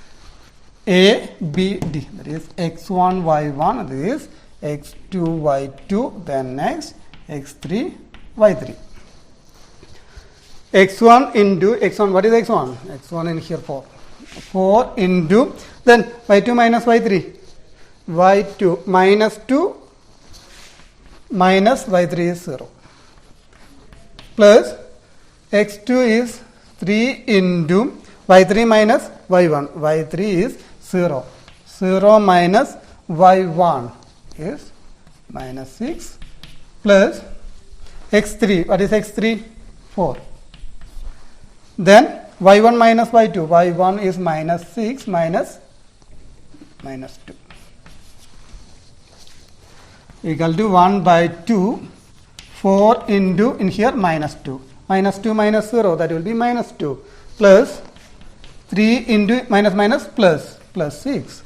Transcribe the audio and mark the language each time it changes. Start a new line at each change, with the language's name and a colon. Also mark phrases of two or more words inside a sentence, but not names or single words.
English: ABD, that is x1, y1, this is x2, y2, then next x3, y3. x1 into x1, what is x1? x1 in here 4. 4 into, then y2 minus y3. y2 minus 2 minus y3 is 0. Plus x2 is 3 into y3 minus y1. y3 is 0. 0 minus y1 is minus 6 plus x3. What is x3? 4. Then y1 minus y2. y1 is minus 6 minus 2 equal to 1 by 2. 4 into, in here, minus 2. Minus 2 minus 0, that will be minus 2. Plus 3 into minus plus 6.